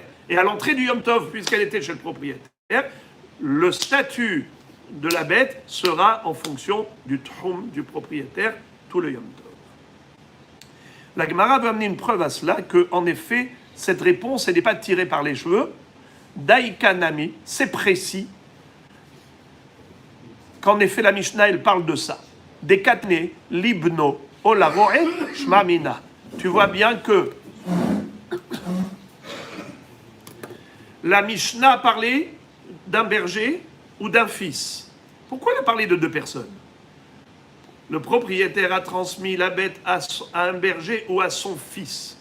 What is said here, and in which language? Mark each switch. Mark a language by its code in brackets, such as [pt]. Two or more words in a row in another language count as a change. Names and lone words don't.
[fr] Et à l'entrée du [he] יום טוב, [fr] puisqu'elle était chez le propriétaire, le statut de la bête sera en fonction du troum du propriétaire, tout le [he] יום טוב. [fr] La Gemara veut amener une preuve à cela, qu'en effet, cette réponse, elle n'est pas tirée par les cheveux. Daïkanami, c'est précis, qu'en effet la Mishnah, elle parle de ça. [arc] דקתני, לבנו, ולרועהו, שמע מינה. [fr] Tu vois bien que la Mishnah a parlé d'un berger ou d'un fils. Pourquoi elle a parlé de deux personnes? Le propriétaire a transmis la bête à un berger ou à son fils.